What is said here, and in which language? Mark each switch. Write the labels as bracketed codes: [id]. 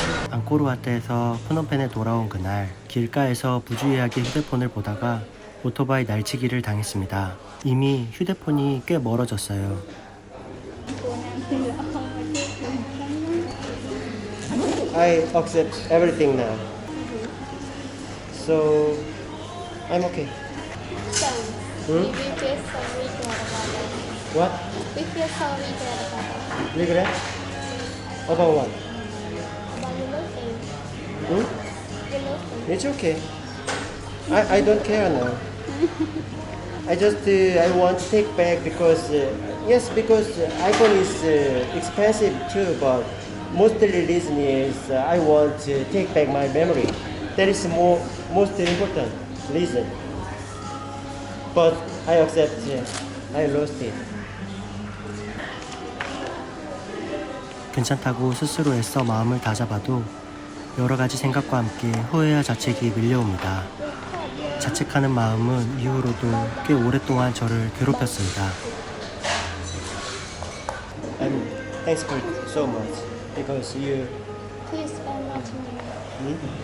[ko] 앙코르와트에서 프놈펜에 돌아온 그날 길가에서 부주의하게 휴대폰을 보다가 오토바이 날치기를 당했습니다. 이미 휴대폰이 꽤 멀어졌어요. [en] I accept everything now. So I'm okay. So, we will just sorry to our What? We feel sorry to our Regret? About what? About you losing. Hmm? You losing. It's okay. I don't care now. I just I want to take back because yes, because iPhone is expensive too, but mostly reason is I want to take back my memory. That is most important reason. But I accept I lost it. [ko] 괜찮다고 스스로 애써 마음을 다잡아도 여러 가지 생각과 함께 후회와 자책이 밀려옵니다. 자책하는 마음은 이후로도 꽤 오랫동안 저를 괴롭혔습니다. [en] And thanks for so much because you Please spend much money.